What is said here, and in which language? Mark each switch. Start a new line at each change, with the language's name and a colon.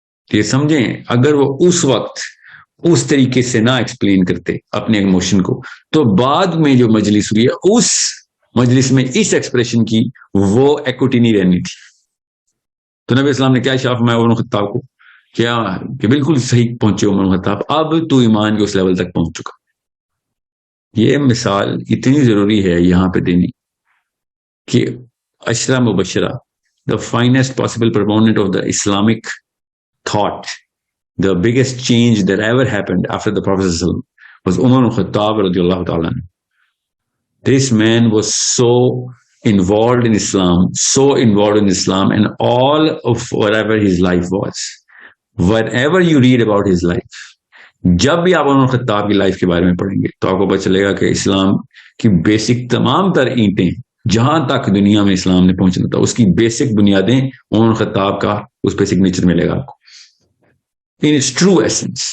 Urdu: یہ سمجھیں, اگر وہ اس وقت اس طریقے سے نہ ایکسپلین کرتے اپنے ایموشن کو, تو بعد میں جو مجلس ہوئی ہے اس مجلس میں اس ایکسپریشن کی وہ ایکوٹی نہیں رہنی تھی. تو نبی اسلام نے کیا اشارہ فرمایا عمر خطاب کو کیا کہ بالکل صحیح پہنچے عمر خطاب, اب تو ایمان کے اس لیول تک پہنچ چکا. یہ مثال اتنی ضروری ہے یہاں پہ دینی کہ عشرہ مبشرہ,
English: the finest possible proponent of the Islamic thought, the biggest change that ever happened after the Prophet was Umar al-Khattab radiallahu ta'ala. This man was so involved in Islam and all of whatever his life was. Whatever you read about his life,
Urdu: جب بھی آپ عمر خطاب کی life کے بارے میں پڑھیں گے تو آپ کو پتہ چلے گا کہ اسلام کی بیسک تمام تر اینٹیں جہاں تک دنیا میں اسلام نے پہنچنا تھا اس کی بیسک بنیادیں عمر خطاب کا اس پہ سگنیچر ملے گا آپ کو.
English: In its true essence.